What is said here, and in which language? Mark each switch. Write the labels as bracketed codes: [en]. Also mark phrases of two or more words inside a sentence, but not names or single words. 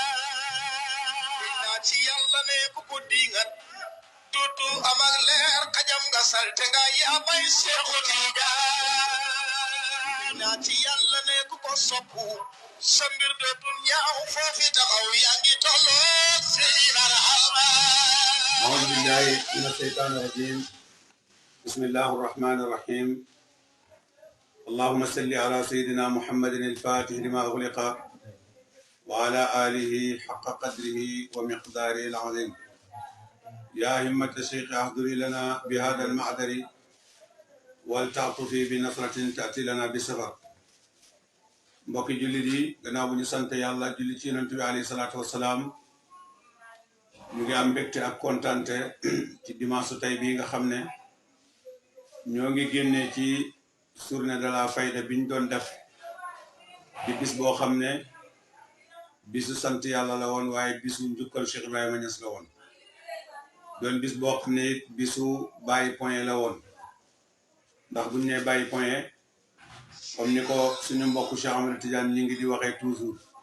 [wo] ci yàlla ne ku ko dingat tutu amak leer xajam nga salte nga yaa bay Seexu Tijaan ci yàlla ne ku ko soppu sa mbir dootul ñaaw foofi taxaw yaa ngi tolloo Sidi Bara [ar] أعوذ بالله من الشيطان الرجيم بسم الله الرحمن الرحيم اللهم صل على سيدنا محمد الفاتح لما أغلق وعلى آله حق قدره ومقداره العظيم يا همة الشيخ احضري لنا بهذا المعذر ولتعطفي بنصرة تأتي لنا بسفر [wo] mbokki jullit yi gannaaw bu ñu sant yàlla julli ci yonent bi [ar] عليه الصلاة والسلام [wo] ñu ngi am mbégte ak kontante ci dimanche tey bii nga xam ne ñoo ngi génnee ci [fr] journée de la fayda [wo] bi ñu doon def di bis boo xam ne bisu sant yàlla la woon waaye bisu njukkal Cheikh Ibrahima Niass la woon doon bis boo xam ne it bisu bàyyi point la woon ndax buñ ne bàyyi point comme ni ko suñu mbokku Cheikh Amadou Tidiane ñi ngi di waxee toujours